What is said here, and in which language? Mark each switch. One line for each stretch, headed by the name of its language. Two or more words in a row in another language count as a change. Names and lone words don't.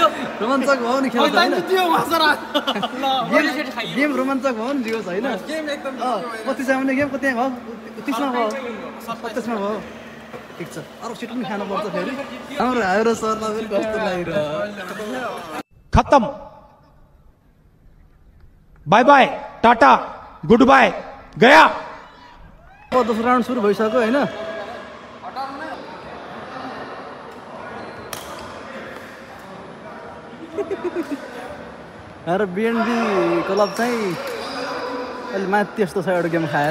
Nepali: रोमाञ्चक भयो नि खेल त हैन? जित्यो मासरा। गेम रोमाञ्चक भयो नि जियोस् हैन? गेम एकदम 25 आउने गेम कति भयो? 30 मा भयो, 27 मा भयो। ठीक छ, अरु सिट पनि खानु पर्छ फेरि। हाम्रो सरलाई पनि कस्तो लागिरहेको।
English: खत्म, bye bye, tata, good bye, गया।
Nepali: अब दोस्रो राउन्ड सुरु भइसक्यो हैन। र बिएनबी क्लब चाहिँ अलि माथि यस्तो छ एउटा गेम खाएर।